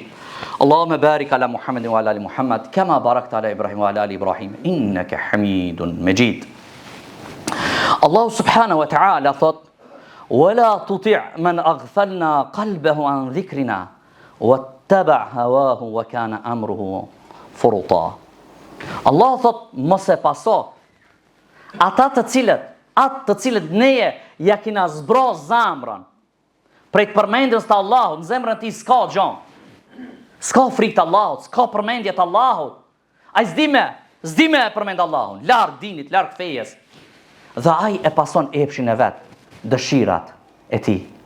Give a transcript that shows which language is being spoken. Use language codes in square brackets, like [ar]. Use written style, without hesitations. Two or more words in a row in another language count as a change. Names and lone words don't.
[ar] اللهم بارك على محمد وعلى ال محمد كما باركت على ابراهيم وعلى ال ابراهيم انك حميد مجيد. الله سبحانه وتعالى thot: ولا تطع من اغفلنا قلبه عن ذكرنا واتبع هواه وكان امره فرطا. [sq] Allah thot mos e paso ata të cilët neje ja kina zbro zamrën prej të përmendjes të Allahut, në zemrën ti s'ka gjon, s'ka frikë të Allahut, s'ka përmendje të Allahut, ai s'di me përmend Allahun, larg dinit, larg fejes, dhe ai e pason epshin e vet, dëshirat e tij.